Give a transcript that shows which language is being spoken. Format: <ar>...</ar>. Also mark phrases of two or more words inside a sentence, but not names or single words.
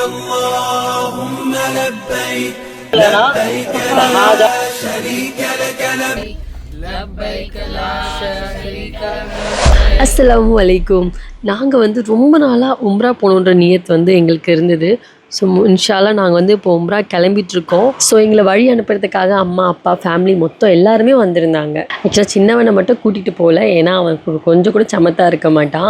<ar>اللهم لبيك لبيك لا شريك لك لبيك لا شريك لك. السلام عليكم.</ar> <ta>நாங்கள் ரொம்ப நாளாக உம்ரா போகணுன்ற நியத் எங்களுக்கு இருந்தது. ஸோ இன்ஷால்லா நாங்கள் இப்போ உம்ரா கிளம்பிட்டுருக்கோம். ஸோ எங்களை வழி அனுப்புறதுக்காக அம்மா அப்பா ஃபேமிலி மொத்தம் எல்லாருமே வந்திருந்தாங்க. ஆக்சுவலாக சின்னவனை மட்டும் கூட்டிகிட்டு போகல, ஏன்னா அவன் கொஞ்சம் கூட சமத்தாக இருக்க மாட்டான்.</ta>